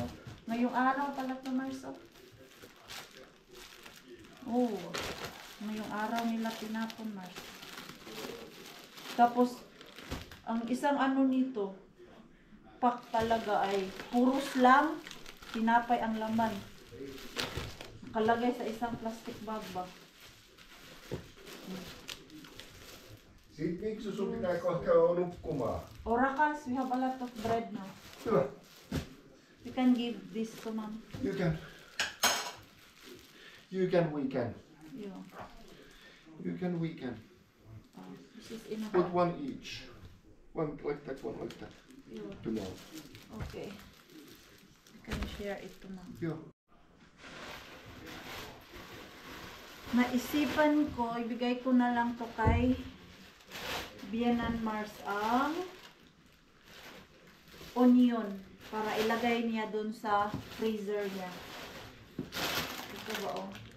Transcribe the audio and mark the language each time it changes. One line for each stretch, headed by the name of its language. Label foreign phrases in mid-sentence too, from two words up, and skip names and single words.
Filipino: Ngayong araw pala to, Mars. Oh, ngayong araw nila tinapon, Mars. Tapos, ang isang ano nito, pack talaga ay puros lang, tinapay ang laman. Nakalagay sa isang plastic bag ba?
Finnish: Sitten miksi sun pitää kohta käydä nukkumaan? Orakas,
English: we have a lot of bread now.
Finnish: Hyvä.
English: You can give this to mom. You can. You can, we can. Yeah. You can, we can. This is enough. Put one each. One like that, one like that. Yeah. Tomorrow. Okay. You can share it to mom.
Finnish: Joo.
Filipino: Naisipan ko, ibigay ko na lang to kay Bianan Mars ang onion para ilagay niya dun sa freezer niya. Ito ba oh?